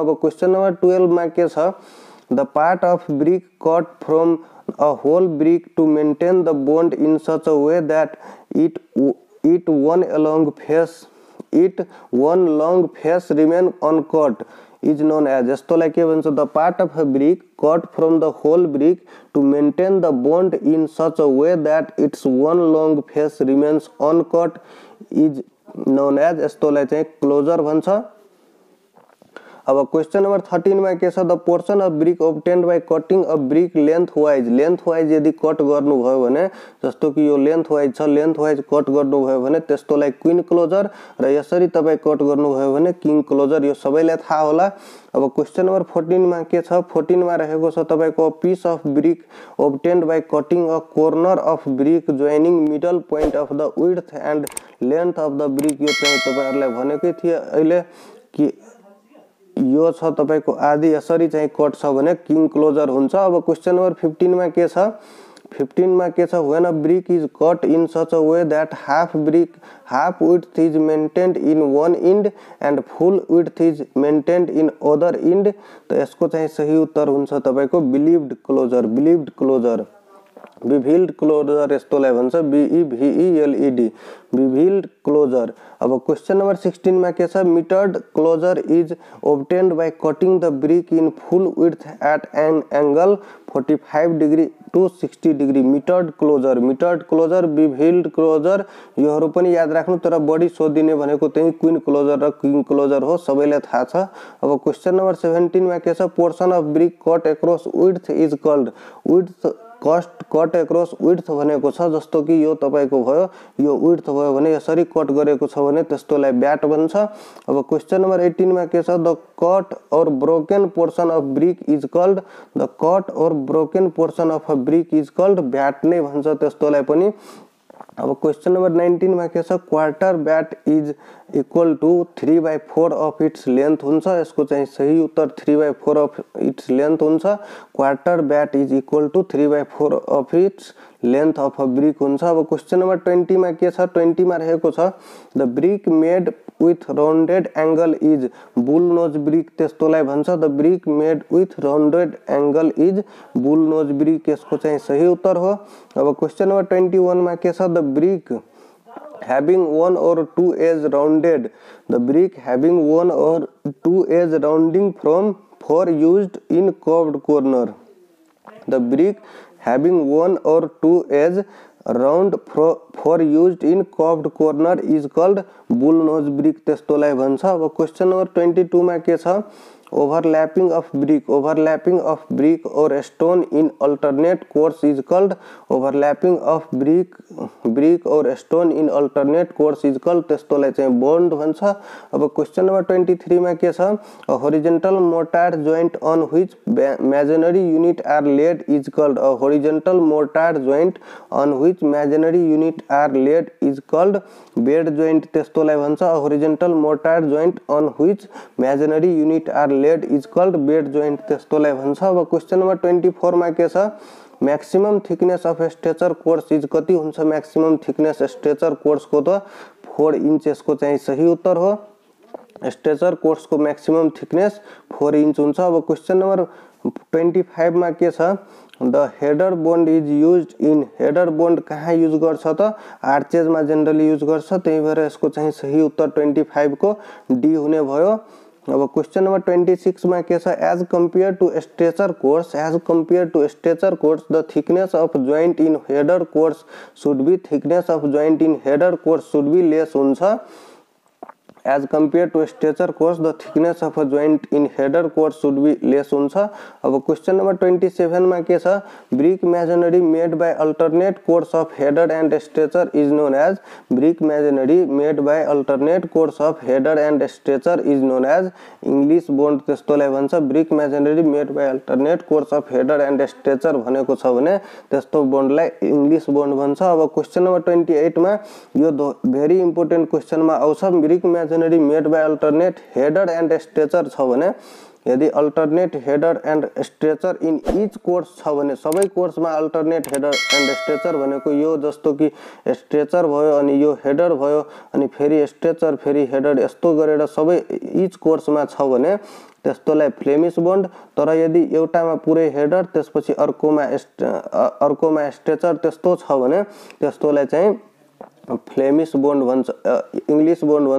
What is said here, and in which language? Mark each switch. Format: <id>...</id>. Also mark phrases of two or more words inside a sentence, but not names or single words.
<ne>अब क्वेशन नम्बर 12 मा के छ?</ne> <en>the part of brick cut from a whole brick to maintain the bond in such a way that one long face remain uncut is known as,</en> <ne>यस्तोलाई के भन्छ,</ne> <en>the part of a brick cut from the whole brick to maintain the bond in such a way that its one long face remains uncut is known as,</en> <ne>यस्तोलाई चाहिँ क्लोजर भन्छ। अब</ne> <en>question number</en> <ne>13 में के छ,</ne> <en>the portion of brick obtained by cutting a brick length wise</en> <ne>यदि कट गर्नुभयो भने, जस्तो कि यो</ne> <en>length wise</en> <ne>छ,</ne> <en>length wise cut</en> <ne>गर्नुभयो भने त्यस्तोलाई</ne> <en>queen closure,</en> <ne>र यसरी तपाई कट गर्नुभयो भने</ne> <en>king closure,</en> <ne>यो सबैलाई थाहा होला। अब</ne> <en>question number</en> <ne>14 में के छ, 14 में रहेको छ तपाईको</ne> <en>piece of brick obtained by cutting a corner of brick joining middle point of the width and length of the brick,</en> <ne>यो चाहिँ तपाईहरुलाई भनेकै थिए अहिले कि यो छ तपाईको आदि यसरी चाहिँ कट छ भने</ne> <en>king closure</en> <ne>हुन्छ। अब</ne> <en>question number</en> <ne>15 में के छ, 15 में के छ,</ne> <en>when a brick is cut in such a way that half width is maintained in one end and full width is maintained in other end,</en> <ne>त यसको चाहिँ सही उत्तर हुन्छ तपाईको</ne> <en>bevelled closure, bevelled closure</en> <ne>यस्तोलाई भन्छ, BEVELED,</ne> <en>bevelled closure.</en> <ne>अब</ne> <en>question number</en> <ne>16 में के छ,</ne> <en>mitred closure is obtained by cutting the brick in full width at an angle 45 degree to 60 degree, mitred closure, bevelled closure,</en> <ne>योहरु पनि याद राख्नु, तर बढी सोधिने भनेको चाहिँ</ne> <en>queen closure</en> <ne>र</ne> <en>king closure</en> <ne>हो, सबैलाई थाहा छ। अब</ne> <en>question number</en> <ne>17 में के छ,</ne> <en>portion of brick cut across width is called, width cut across width</en> <ne>भनेको छ, जस्तो कि यो तपाईको भयो, यो विड्थ भयो भने यसरी कट गरेको छ भने त्यस्तोलाई ब्याट भन्छ। अब क्वेश्चन नंबर 18 में के छ,</ne> <en>the cut or broken portion of brick is called, the cut or broken portion of a brick is called,</en> <ne>ब्याट नै भन्छ त्यस्तोलाई पनि। अब</ne> <en>question number</en> <ne>19 में के छ,</ne> <en>quarter bat is equal to 3/4 of its length</en> <ne>हुन्छ, यसको चाहिँ सही उत्तर</ne> <en>3/4 of its length</en> <ne>हुन्छ।</ne> <en>quarter bat is equal to 3/4 of its length of a brick</en> <ne>हुन्छ। अब क्वेश्चन नंबर 20 में के छ, 20 में रहेको छ,</ne> <en>the brick made with rounded angle is bull nose brick,</en> <ne>त्यस्तोलाई भन्छ,</ne> <en>the brick made with rounded angle is bull nose brick,</en> <ne>यसको चाहिँ सही उत्तर हो। अब क्वेश्चन नंबर 21 में के छ,</ne> <en>the brick having one or two edge rounded, the brick having one or two edge rounding for used in curved corner, the brick having one or two edge round for used in curved corner is called bull nose brick,</en> <ne>त्यस्तोलाई भन्छ। अब</ne> <en>question number</en> <ne>22 में के छ,</ne> <en>overlapping of brick or stone in alternate course is called, overlapping of brick or stone in alternate course is called,</en> <ne>त्यस्तोलाई चाहिँ bond भन्छ। अब</ne> <en>question number</en> <ne>23 में के छ,</ne> <en>a horizontal mortar joint on which masonry unit are laid is called, a horizontal mortar joint on which masonry unit are laid is called bed joint,</en> <ne>त्यस्तोलाई भन्छ,</ne> <en>a horizontal mortar joint on which masonry unit are laid is called bed joint,</en> <ne>त्यस्तोलाई भन्छ। अब</ne> <en>question number</en> <ne>24 में के छ,</ne> <en>maximum thickness of stretcher course is</en> <ne>कति हुन्छ,</ne> <en>maximum thickness stretcher course</en> <ne>को त</ne> <en>4 inch,</en> <ne>यसको चाहिँ सही उत्तर हो।</ne> <en>stretcher course को maximum thickness 4 inch हुन्छ।</en> <ne>अब</ne> <en>question number</en> <ne>25 में के छ,</ne> <en>the header bond is used in, header bond</en> <ne>कहाँ यूज गर्छ त, आर्चेज में</ne> <en>generally use</en> <ne>गर्छ, त्यही भएर यसको चाहिँ सही उत्तर 25 को डी हुने भयो। अब क्वेश्चन नंबर 26 में के छ,</ne> <en>as compare to stretcher course, the thickness of joint in header course should be, thickness of joint in header course should be less</en> <ne>हुन्छ।</ne> <en>as compare to stretcher course the thickness of a joint in header course should be less</en> <ne>हुन्छ। अब क्वेश्चन नंबर 27 में के छ,</ne> <en>brick masonry made by alternate course of header and stretcher is known as, brick masonry made by alternate course of header and stretcher is known as English bond,</en> <ne>त्यस्तोलाई भन्छ,</ne> <en>brick masonry made by alternate course of header and stretcher</en> <ne>भनेको छ भने त्यस्तो बोन्डलाई</ne> <en>English bond</en> <ne>भन्छ। अब</ne> <en>question number 28</en> <ne>में यो</ne> <en>very important question</en> <ne>में आउँछ,</ne> <en>brick masonry made by alternate header and stretcher</en> <ne>छ भने, यदि</ne> <en>alternate header and stretcher in each course</en> <ne>छ भने, सबै कोर्स में</ne> <en>alternate header and stretcher</en> <ne>भनेको यो, जस्तो कि स्ट्रेचर भयो अनि यो हेडर भयो अनि फेरि स्ट्रेचर फेरि हेडर, यस्तो गरेर सबै</ne> <en>each course</en> <ne>में छ भने त्यस्तोलाई</ne> <en>Flemish bond,</en> <ne>तर यदि एउटामा पुरै हेडर त्यसपछि अर्कोमा स्ट्रेचर त्यस्तो छ भने त्यस्तोलाई चाहिँ</ne> <en>Flemish bond</en> <ne>भन्छ,</ne> <en>English bond</en> <ne>भन्छ।</ne>